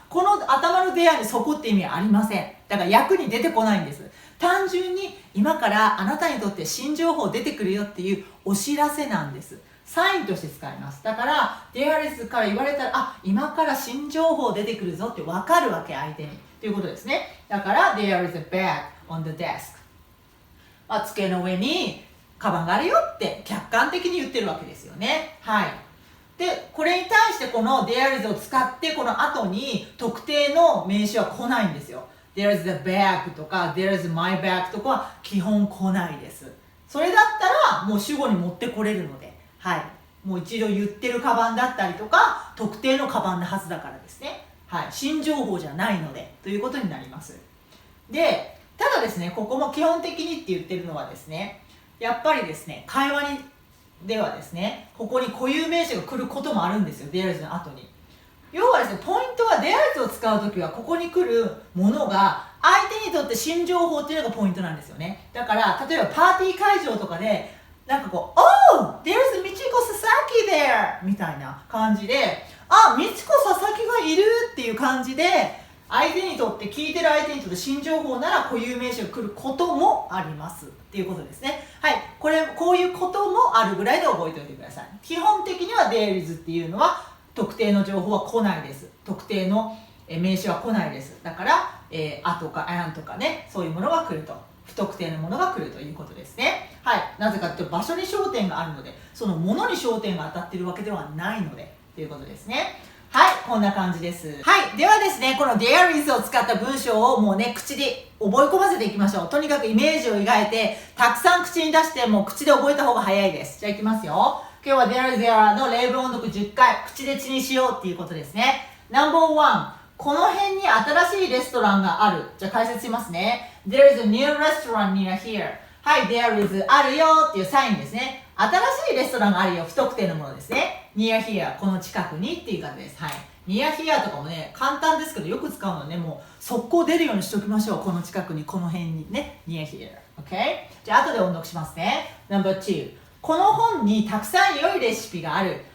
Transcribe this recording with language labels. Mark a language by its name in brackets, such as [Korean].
[Japanese] この頭の there にそこって意味はありません。だから役に出てこないんです。単純に今からあなたにとって新情報出てくるよっていうお知らせなんです。サインとして使います。だから there is から言われたら、今から新情報出てくるぞって分かるわけ、相手にということですね。だから [English] there is a bag on the desk。 [Japanese] 机の上にカバンがあるよって客観的に言ってるわけですよね。はい。で、これに対してこの there is を使ってこの後に特定の名詞は来ないんですよ。 [English] there is a bag [Japanese] とか [English] there is my bag [Japanese] とかは基本来ないです。それだったらもう主語に持ってこれるので、はい。もう一度言ってるカバンだったりとか、特定のカバンのはずだからですね。はい。新情報じゃないので、ということになります。で、ただですね、ここも基本的にって言ってるのはですね、やっぱりですね、会話ではですね、ここに固有名詞が来ることもあるんですよ、there isの後に。要はですね、ポイントは there is を使うときは、ここに来るものが、相手にとって新情報っていうのがポイントなんですよね。だから、例えばパーティー会場とかで、なんかこう、Oh! [English] There's Michiko Sasaki there! [Japanese] みたいな感じで、美智子佐々木がいるっていう感じで、相手にとって、聞いてる相手にとって新情報なら固有名詞が来ることもありますっていうことですね。はい。こういうこともあるぐらいで覚えておいてください。基本的には there is っていうのは特定の情報は来ないです。特定の名詞は来ないです。だから、とか and とかね、そういうものが来ると。不特定のものが来るということですね。はい。なぜかというと場所に焦点があるので、そのものに焦点が当たっているわけではないので、ということですね。はい、こんな感じです。はい、ではですね、この there is を使った文章をもうね、口で覚え込ませていきましょう。とにかくイメージを描いて、たくさん口に出して、もう口で覚えた方が早いです。じゃあいきますよ。今日は there is there の例文音読10回、口で血にしようっていうことですね。 No.1、この辺に新しいレストランがある。じゃあ解説しますね。 [English] There is a new restaurant near here。 [Japanese] はい、there is あるよっていうサインですね。新しいレストランがあるよ。不特定のものですね。 near here、この近くにっていう感じです。はい。near here とかもね、簡単ですけど、よく使うのはね、もう速攻出るようにしておきましょう。この近くに、この辺にね。 [English] near here。OK？ [Japanese] じゃあ後で音読しますね。No.2、この本にたくさん良いレシピがある。